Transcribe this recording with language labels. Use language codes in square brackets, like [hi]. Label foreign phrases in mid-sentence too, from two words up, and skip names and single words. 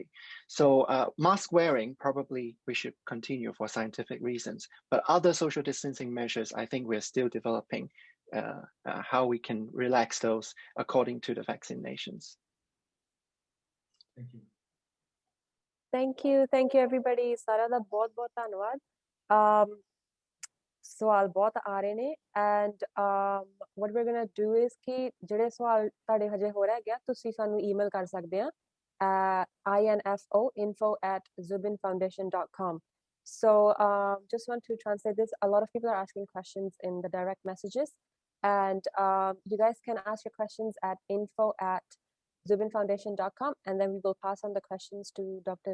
[en] So mask wearing, probably we should continue for scientific reasons. But other social distancing measures, I think we're still developing how we can relax those according to the vaccinations. Thank you. Thank you everybody. [pa] ਸਾਰਾ ਦਾ ਬਹੁਤ ਬਹੁਤ ਧੰਨਵਾਦ। ਸਵਾਲ ਬਹੁਤ ਆ ਰਹੇ ਨੇ, [en] and what we're gonna do is [pa] ਕਿ ਜਿਹੜੇ ਸਵਾਲ ਤੁਹਾਡੇ ਹਜੇ ਹੋ ਰਹੇ ਗਿਆ, ਤੁਸੀਂ ਸਾਨੂੰ ਈਮੇਲ ਕਰ ਸਕਦੇ ਆ info@zubinfoundation.com. [en] So just want to translate this. A lot of people are asking questions in the direct messages, and you guys can ask your questions at info@zubinfoundation.com, and then we will pass on the questions to Dr.